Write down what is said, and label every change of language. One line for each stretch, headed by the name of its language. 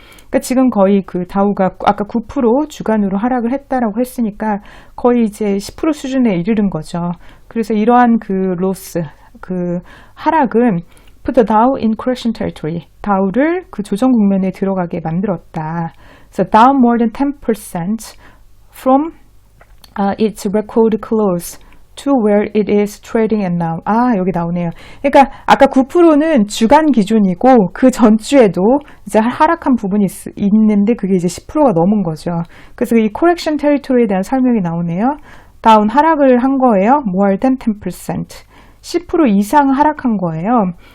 Korean: 그러니까 지금 거의 그 다우가 아까 9% 주간으로 하락을 했다라고 했으니까 거의 이제 10% 수준에 이르는 거죠. 그래서 이러한 그 로스, 그 하락은
English: put the Dow in correction territory.
Korean: 다우를 그 조정 국면에 들어가게 만들었다.
English: So down more than 10% from its record close to where it is trading at now.
Korean: 여기 나오네요. 그러니까 아까 9%는 주간 기준이고 그 전주에도 이제 하락한 부분이 있는데 그게 이제 10%가 넘은 거죠. 그래서 이 correction territory에 대한 설명이 나오네요. 다운 하락을 한 거예요.
English: more than 10%.
Korean: 10% 이상 하락한 거예요.